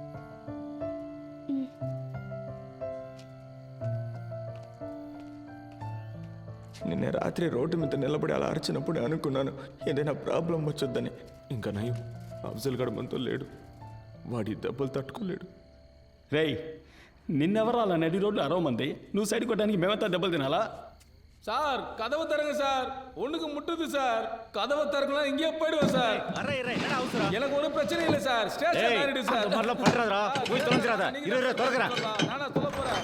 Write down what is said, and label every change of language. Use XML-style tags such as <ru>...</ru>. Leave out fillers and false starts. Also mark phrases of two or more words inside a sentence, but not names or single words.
<te>నిన్న రాత్రి రోడ్డు మీద నిలబడి అలా అరిచినప్పుడు అనుకున్నాను ఏదైనా ప్రాబ్లం వచ్చొద్దని. ఇంకా నయం, అఫ్జల్ గడు మనతో లేడు. వాడి దెబ్బలు తట్టుకోలేడు. రేయ్, నిన్నెవరు అలా నడి రోడ్లు అరవమంది? నువ్వు సైడ్ కొట్టడానికి మేమంతా దెబ్బలు తినాలా?</te> <ta>சார் கதவு தரங்க சார், ஒண்ணுக்கு முட்டுது சார். கதவை திறக்கலாம், இங்கேயே போயிடுவோம் சார். எனக்கு ஒரு பிரச்சனை இல்லை சார். ஸ்டேஷன் ஆயிடு சார். நானா சொல்ல போறேன்.</ta>